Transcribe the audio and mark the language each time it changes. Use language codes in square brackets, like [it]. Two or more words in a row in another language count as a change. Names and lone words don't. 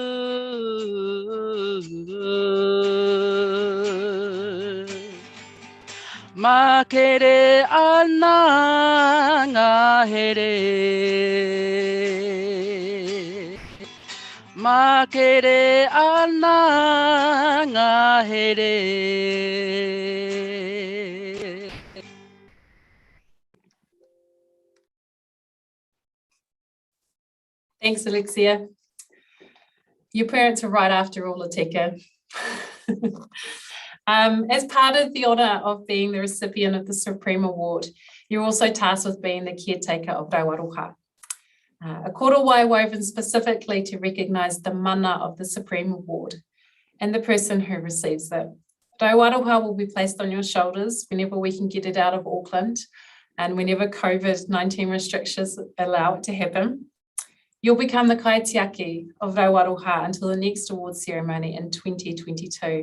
[mi] Makere ana ngā here. Makere ana ngā here. [en] Thanks, Alexia. Your parents are right after all, Latika. As part of the honour of being the recipient of the Supreme Award, you're also tasked with being the caretaker of Rauaroha. A korowai woven specifically to recognise the mana of the Supreme Award and the person who receives it. Rauaroha will be placed on your shoulders whenever we can get it out of Auckland and whenever COVID-19 restrictions allow it to happen. You'll become the kaitiaki of Rauaroha until the next awards ceremony in 2022.